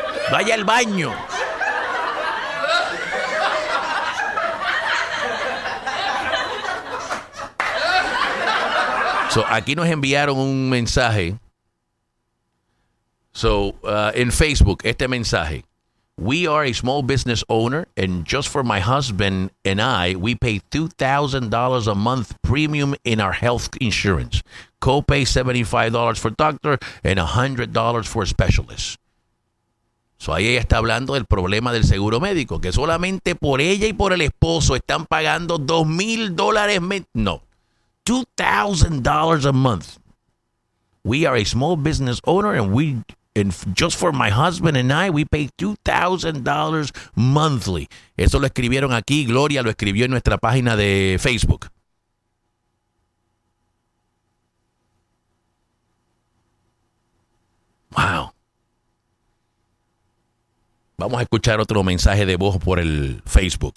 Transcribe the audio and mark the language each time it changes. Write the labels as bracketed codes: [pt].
[es] Vaya al baño. So, aquí nos enviaron un mensaje. So, en Facebook, este mensaje. [en] We are a small business owner, and just for my husband and I, we pay $2,000 a month premium in our health insurance. Copay $75 for doctor and $100 for specialist. [es] So ahí ella está hablando del problema del seguro médico, que solamente por ella y por el esposo están pagando $2,000. [en] No, $2,000 a month. We are a small business owner, and we... And just for my husband and I, we pay $2,000 monthly. [es] Eso lo escribieron aquí. Gloria lo escribió en nuestra página de Facebook. [en] Wow. [es] Vamos a escuchar otro mensaje de voz por el Facebook.